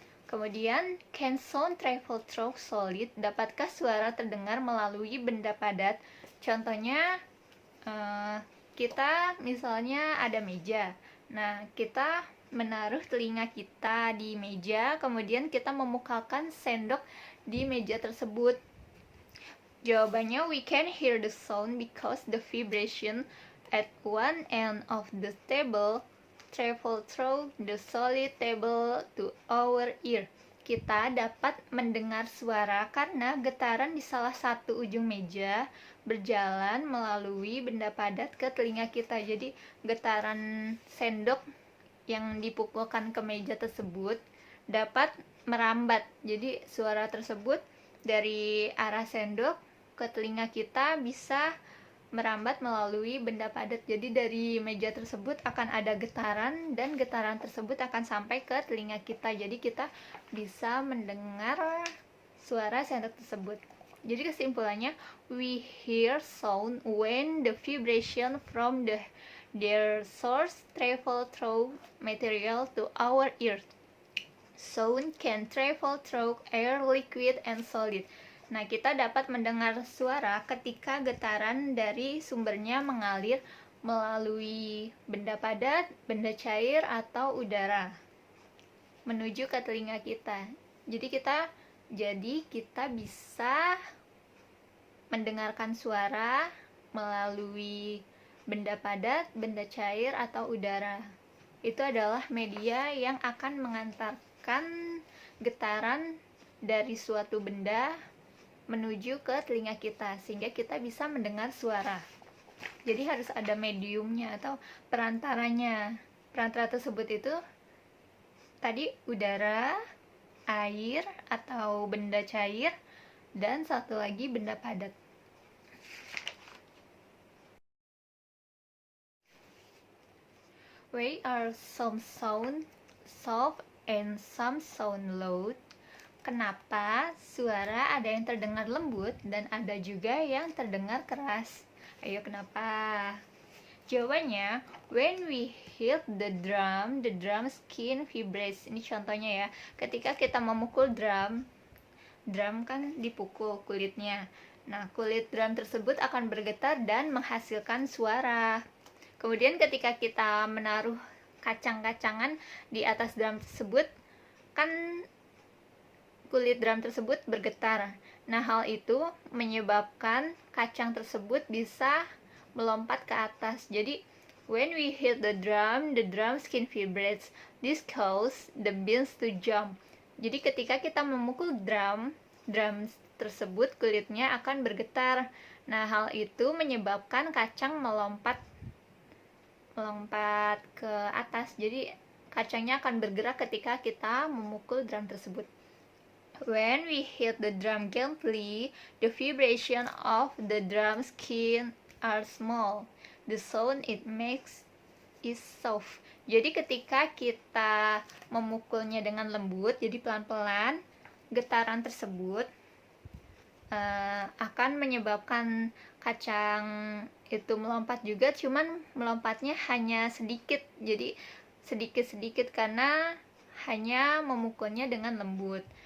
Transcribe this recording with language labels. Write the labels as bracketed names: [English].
[Indonesian] Kemudian, [English] can sound travel through solid? [Indonesian] Dapatkah suara terdengar melalui benda padat? Contohnya, kita misalnya ada meja. Nah, kita menaruh telinga kita di meja, kemudian kita memukulkan sendok di meja tersebut. Jawabannya, [English] we can hear the sound because the vibration at one end of the table travel through the solid table to our ear. [Indonesian] Kita dapat mendengar suara karena getaran di salah satu ujung meja berjalan melalui benda padat ke telinga kita. Jadi getaran sendok yang dipukulkan ke meja tersebut dapat merambat. Jadi suara tersebut dari arah sendok ke telinga kita bisa merambat melalui benda padat. Jadi dari meja tersebut akan ada getaran dan getaran tersebut akan sampai ke telinga kita. Jadi kita bisa mendengar suara sendok tersebut. Jadi kesimpulannya, [English] we hear sound when the vibration from their source travel through material to our ears. Sound can travel through air, liquid, and solid. [Indonesian] Nah, kita dapat mendengar suara ketika getaran dari sumbernya mengalir melalui benda padat, benda cair, atau udara menuju ke telinga kita. Jadi kita bisa mendengarkan suara melalui benda padat, benda cair, atau udara. Itu adalah media yang akan mengantarkan getaran dari suatu benda menuju ke telinga kita, sehingga kita bisa mendengar suara. Jadi harus ada mediumnya atau perantaranya. Perantara tersebut itu tadi udara, air atau benda cair, dan satu lagi benda padat. [English] Why are some sound soft and some sound loud? [Indonesian] Kenapa suara ada yang terdengar lembut dan ada juga yang terdengar keras? Ayo, kenapa? Jawabannya, [English] when we hit the drum skin vibrates. [Indonesian] Ini contohnya ya, ketika kita memukul drum kan dipukul kulitnya. Nah, kulit drum tersebut akan bergetar dan menghasilkan suara. Kemudian ketika kita menaruh kacang-kacangan di atas drum tersebut, kan kulit drum tersebut bergetar. Nah, hal itu menyebabkan kacang tersebut bisa melompat ke atas. Jadi, [English] when we hit the drum skin vibrates. This causes the beans to jump. [Indonesian] Jadi ketika kita memukul drum tersebut kulitnya akan bergetar. Nah, hal itu menyebabkan kacang melompat ke atas. Jadi kacangnya akan bergerak ketika kita memukul drum tersebut. [English] When we hit the drum gently, the vibration of the drum skin are small. The sound it makes is soft. [Indonesian] Jadi ketika kita memukulnya dengan lembut, jadi pelan-pelan, getaran tersebut akan menyebabkan kacang itu melompat juga, cuman melompatnya hanya sedikit. Jadi sedikit-sedikit karena hanya memukulnya dengan lembut.